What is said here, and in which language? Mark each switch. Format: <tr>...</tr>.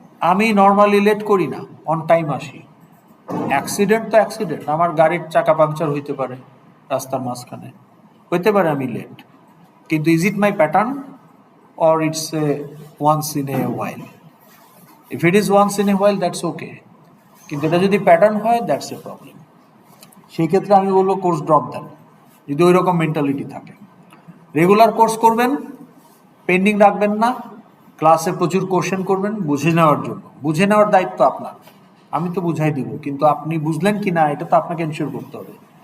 <bn>আমি normally late করি না, অন টাইম আসি। অ্যাক্সিডেন্ট তো অ্যাক্সিডেন্ট, আমার গাড়ির চাকা পাংচার হইতে পারে রাস্তার মাঝখানে, হইতে পারে আমি লেট, কিন্তু</bn> <en>Is it my pattern or it's a once in a while? If it is once in a while, that's okay.</en> <bn>কিন্তু এটা যদি প্যাটার্ন হয়,</bn> <en>That's a problem.</en> <bn>সেই ক্ষেত্রে আমি বলবো কোর্স ড্রপ দেন, যদি ওই রকম মেন্টালিটি থাকে। রেগুলার কোর্স করবেন, পেন্ডিং রাখবেন না, ক্লাসে প্রচুর কোশ্চেন করবেন বুঝে নেওয়ার জন্য। বুঝে নেওয়ার দায়িত্ব আপনার, আমি তো বুঝাই দিব, কিন্তু আপনি বুঝলেন কি না এটা তো আপনাকে এনশিওর করতে হবে।</bn>